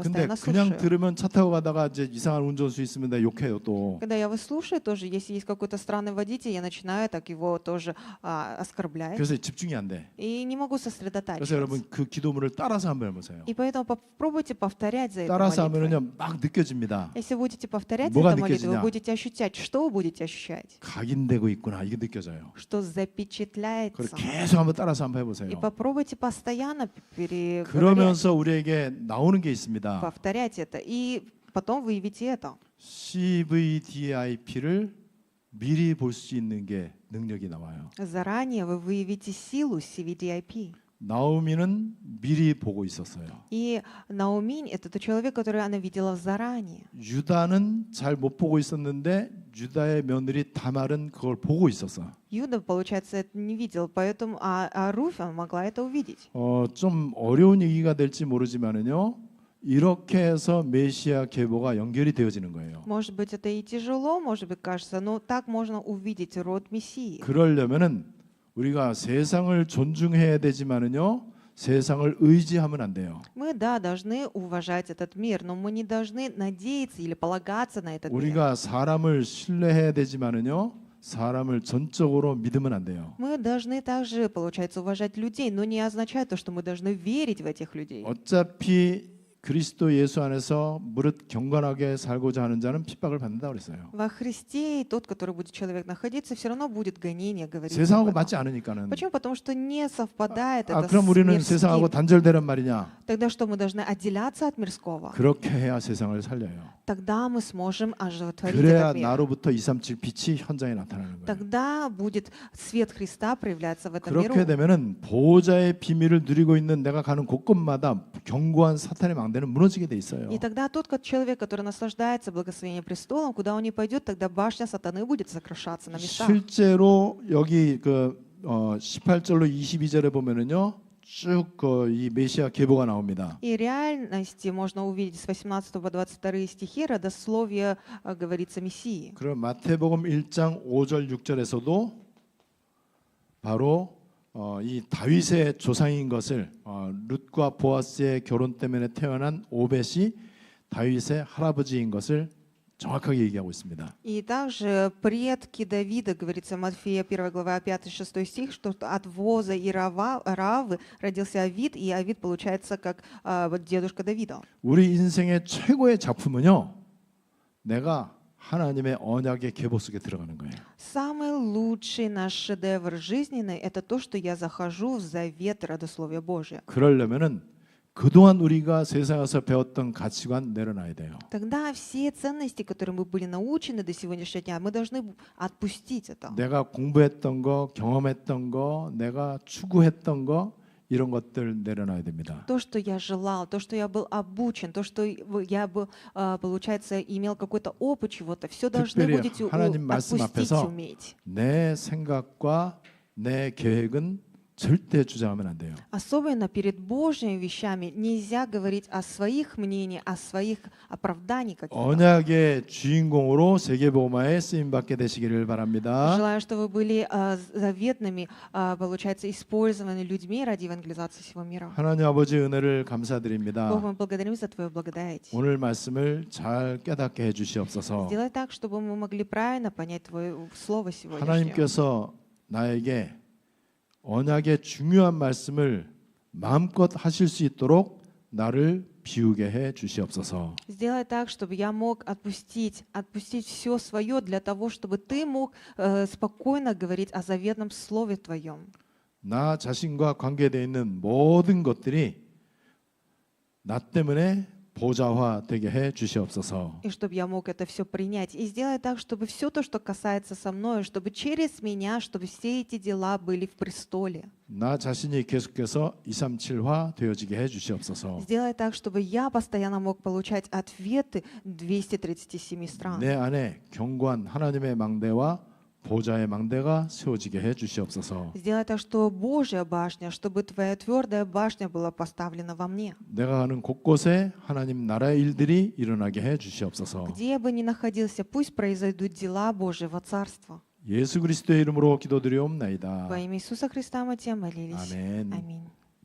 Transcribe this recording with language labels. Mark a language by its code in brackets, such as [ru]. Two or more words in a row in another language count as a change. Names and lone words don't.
[ko] 근데 [ru] постоянно [ko] 그냥 [ru] слушаю. [ko] 들으면 차 타고 가다가 이제 이상한 운전수 있으면 내가 욕해요 또. [ru] Когда я вас слушаю, тоже, если есть какой-то странный водитель, я начинаю так его тоже оскорблять. [ko] 그래서 집중이 안 돼. [ru] И не могу [ko] 그래서 [ru] сосредотачиваться. [ko] 여러분 그 기도문을 따라서 한번 해보세요. [ru] И поэтому попробуйте повторять за этой [ko] 따라서 [ru] молитвой. [ko] 하면은요 막 느껴집니다. [ru] Если будете повторять [ko] 뭐가 [ru] эту молитву, [ko] 느껴지냐? [ru] вы будете ощущать. Что вы будете ощущать? [ko] 각인되고 있구나 이게 느껴져요. [ru] Что [ko] 그걸 [ru] запечатляется. [ko] 계속 한번 따라서 한번 [ru] И [ko] 해보세요. [ru] попробуйте постоянно переговорять, [ko] 그러면서 우리에게 나오는 게 있습니다. [ru] повторять это. И потом выявите это. [ko] CVDIP를 미리 볼 수 있는 게 능력이 나와요. [ru] Заранее вы выявите силу CVDIP. [ko] 나오미는 미리 보고 있었어요. [ru] И Науминь — это тот человек, который она видела заранее. [ko] 유다는 잘 못 보고 있었는데 유다의 며느리 다말은 그걸 보고 있었어. [ru] Юда, получается, это не видел, поэтому, а Руфь, она могла это увидеть. [ko] 좀 어려운 얘기가 될지 모르지만은요. 이렇게 해서 메시아 계보가 연결이 되어지는 거예요. [ru] Может быть, это и тяжело, может быть, кажется, но так можно увидеть род Мессии. [ko] 그러려면은 우리가 세상을 존중해야 되지만은요. 세상을 의지하면 안 돼요. [ru] Мы, да, должны уважать этот мир, но мы не должны надеяться или полагаться на этот мир. [ko] 우리가 사람을 신뢰해야 되지만은요. 사람을 전적으로 믿으면 안 돼요. [ru] Мы должны также, получается, уважать людей, но не означает то, что мы должны верить в этих людей. [ko] 어차피 그리스도 예수 안에서 무릇 경건하게 살고자 하는 자는 핍박을 받는다 그랬어요. [ru] Во Христе и тот, который будет человек находиться, все равно будет гонение, говорит. [ko] 세상하고 맞지 않으니까는. [ru] Почему? Потому что не совпадает это [ko] 그럼 [ru] с [ko] 우리는 [ru] мирским. [ko] 세상하고 단절되란 말이냐? [ru] Тогда что, мы должны отделяться от мирского? [ko] 그렇게 해야 세상을 살려요. [ru] Тогда мы сможем оживотворить [ko] 그래야 [ru] этот мир. [ko] 나로부터 237 빛이 현장에 나타나는 거예요. [ru] Тогда будет свет Христа проявляться в этом [ko] 그렇게 [ru] миру. [ko] 되면은 보호자의 비밀을 누리고 있는 내가 가는 곳곳마다 견고한 사탄의 망대는 무너지게 돼 있어요. [ru] И тогда тот человек, который наслаждается благословением престолом, куда он не пойдет, тогда башня сатаны будет сокрушаться на местах. [ko] 실제로 여기 그 18절로 22절에 보면은요. 쭉 이 메시아 계보가 나옵니다. [ru] И реальности можно увидеть с 18 по 22 стихи родословие говорится Мессии. [ko] 그럼 마태복음 1장 5절 6절에서도 바로 이 다윗의 조상인 것을 룻과 보아스의 결혼 때문에 태어난 오벳이 다윗의 할아버지인 것을 정확하게 얘기하고 있습니다. [ru] И также предки Давида, говорится в Матфея 1 глава 5-6 стих, что от Воза и Равы родился Авид, и Авид получается как вот дедушка Давида. [ko] 우리 인생의 최고의 작품은요. 내가 하나님의 언약의 계보 속에 들어가는 거예요. [ru] Самый лучший наш шедевр жизненный — это то, что я захожу в завет родословия Божия. [ko] 그러려면은 그동안 우리가 세상에서 배웠던 가치관 내려놔야 돼요. [ru] Тогда все ценности, которые мы были научены до сегодняшнего дня, мы должны отпустить это. [ko] 내가 공부했던 거, 경험했던 거, 내가 추구했던 거 이런 것들 내려놔야 됩니다. [ru] То, что я желал, то, что я был обучен, то, что я бы, получается, имел какой-то опыт чего-то, все должны [ko] 특별히 [ru] будете [ko] 하나님 말씀 [ru] отпустить, [ko] 앞에서 [ru] уметь. [ko] 내 생각과 내 계획은 절대 주장하면 안 돼요. [ru] Особенно перед Божьими вещами нельзя говорить о своих мнениях, о своих оправданиях каких-то. [ko] 언약의 주인공으로 세계복음화에 쓰임 받게 되시기를 바랍니다. [ru] Желаю, что вы были заветными, получается, использованы людьми ради евангелизации всего мира. [ko] 하나님 아버지 은혜를 [ru] Бог, [ko] 감사드립니다. [ru] мы благодарим за Твою благодать. [ko] 오늘 말씀을 잘 깨닫게 해주시옵소서. [ru] Сделай так, чтобы мы могли правильно понять Твое Слово сегодняшнее. [ko] 하나님께서 나에게 언약의 중요한 말씀을 마음껏 하실 수 있도록 나를 비우게 해 주시옵소서. [ru] Сделай так, чтобы я мог отпустить все свое для того, чтобы Ты мог спокойно говорить о заветном Слове Твоем. [ko] 나 자신과 관계되어 있는 모든 것들이 나 때문에 보좌화되게 해 주시옵소서. [ru] И чтобы я мог это все принять. И сделай так, чтобы все то, что касается со мной, чтобы через меня, чтобы все эти дела были в престоле. [ko] 나 자신이 계속해서 237화 되어지게 해 주시옵소서. [ru] Сделай так, чтобы я постоянно мог получать ответы 237 стран. [ko] 내 안에 견고한 하나님의 망대와 보좌의 망대가 세워지게 해 주시옵소서. [ru] Сделай так, что Божья башня, чтобы твоя твердая башня была поставлена во мне. [ko] 내가 가는 곳곳에 하나님 나라의 일들이 일어나게 해 주시옵소서. [ru] Где я бы ни находился, пусть произойдут дела Божьего Царства. [ko] 예수 그리스도의 이름으로 기도드리옵나이다. [ru] Во имя Иисуса Христа мы тебя молились. [ko] 아멘. [ru] Аминь.